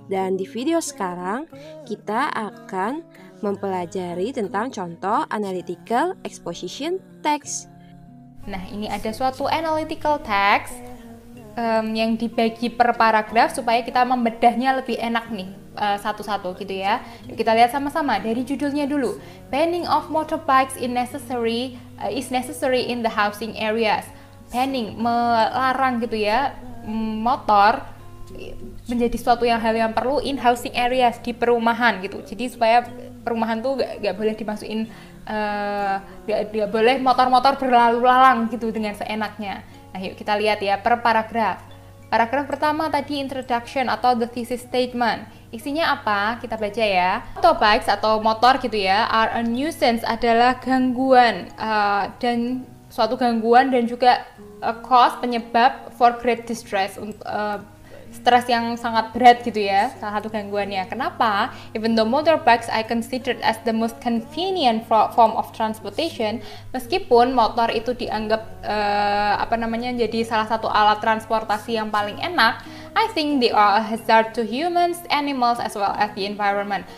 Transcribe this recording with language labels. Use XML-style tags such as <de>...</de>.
<id>Dan di video sekarang kita akan mempelajari tentang contoh</id> <en>analytical exposition text.</en> <id>Nah, ini ada suatu analytical text yang dibagi per paragraf supaya kita membedahnya lebih enak nih satu-satu gitu ya. Yuk kita lihat sama-sama dari judulnya dulu.</id> <en>Banning of motorbikes is necessary in the housing areas.</en> <id>Banning, melarang gitu ya, motor menjadi suatu hal yang perlu</id> <en>in housing areas,</en> <id>di perumahan gitu. Jadi supaya perumahan tuh gak boleh dimasukin, gak boleh motor-motor berlalu lalang gitu dengan seenaknya. Nah yuk kita lihat ya per paragraf. Paragraf pertama tadi introduction atau</id> <en>the thesis statement.</en> <id>Isinya apa? Kita baca ya. Motorbikes atau motor gitu ya,</id> <en>are a nuisance,</en> <id>adalah gangguan dan suatu gangguan dan juga cause, penyebab</id> <en>for great distress,</en> <id>stres yang sangat berat gitu ya, salah satu gangguannya. Kenapa?</id> <en>Even though motorbikes I considered as the most convenient form of transportation,</en> <id>meskipun motor itu dianggap jadi salah satu alat transportasi yang paling enak,</id> <en>I think they are a hazard to humans, animals, as well as the environment.</en>